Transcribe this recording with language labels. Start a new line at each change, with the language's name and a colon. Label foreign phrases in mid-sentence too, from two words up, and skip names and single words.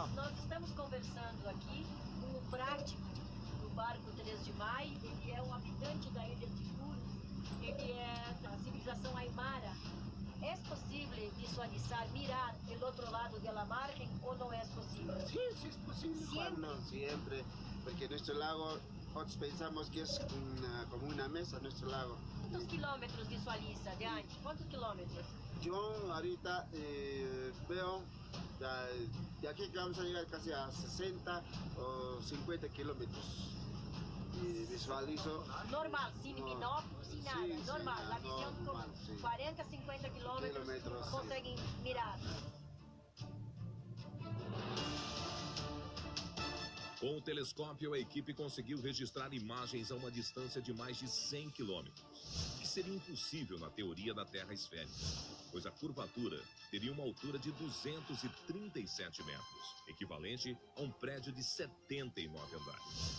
Portuguese: Nós estamos conversando aqui com o prático do barco 3 de Maio. Ele é um habitante da ilha de Curos. Ele é da civilização Aymara. É possível visualizar, mirar do outro lado da margem ou não é possível?
Spanish: Sí, sí es posible, Juan, no, siempre, porque nuestro lago, nosotros pensamos que es como una mesa nuestro lago.
Portuguese: Quantos quilômetros visualiza de antes? Quantos quilômetros?
Spanish: Yo ahorita veo de aquí que vamos a llegar casi a 60 o 50 kilómetros. Y visualizo. Normal, sin binóculo, sin nada. Sí, normal, sí, la visión normal, con sí. 40, 50 kilómetros Sí.
Portuguese: conseguem mirar. Com o telescópio, a equipe conseguiu registrar imagens a uma distância de mais de 100 quilômetros, que seria impossível na teoria da Terra esférica, pois a curvatura teria uma altura de 237 metros, equivalente a um prédio de 79 andares.